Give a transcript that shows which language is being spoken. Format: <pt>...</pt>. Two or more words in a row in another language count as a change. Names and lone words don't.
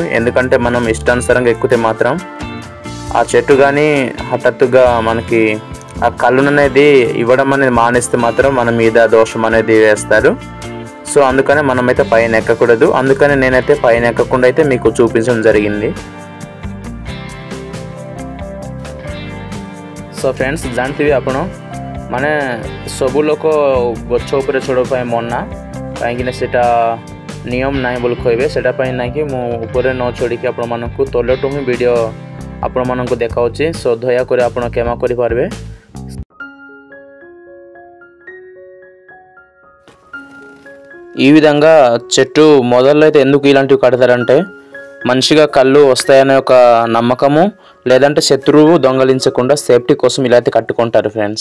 <te>ఎందుకంటే మనం ఇష్టానుసారంగా ఎక్కితే మాత్రం ఆ చెట్టు కానీ హఠాత్తుగా మనకి ఆ కళ్ళును అనేది ఇవ్వడం అనేది మానేస్తే మాత్రం మన మీద దోషం అనేది వేస్తారు. సో అందుకనే మనమైతే పైన ఎక్కకూడదు. అందుకని నేనైతే పైన ఎక్కకుండా అయితే మీకు చూపించడం జరిగింది.</te> <en>so friends</en> <or>ଜାଣିଥିବେ ଆପଣ ମାନେ ସବୁ ଲୋକ ଗଛ ଉପରେ ଚଢ଼ିବା ପାଇଁ ମନା, କାହିଁକିନା ସେଇଟା ନିୟମ ନାହିଁ ବୋଲି କହିବେ। ସେଇଟା ପାଇଁ ନାହିଁକି ମୁଁ ଉପରେ ନ ଚଢ଼ିକି ଆପଣମାନଙ୍କୁ ତଳଠୁ ହିଁ ଭିଡ଼ିଓ ଆପଣମାନଙ୍କୁ ଦେଖାଉଛି। ସୋ ଦୟାକରି ଆପଣ କ୍ଷମା କରିପାରିବେ।</or> <te>ఈ విధంగా చెట్టు మొదల్లో అయితే ఎందుకు ఇలాంటివి కడతారంటే మంచిగా కళ్ళు వస్తాయనే ఒక నమ్మకము, లేదంటే శత్రువు దొంగలించకుండా సేఫ్టీ కోసం ఇలా అయితే కట్టుకుంటారు ఫ్రెండ్స్।</te>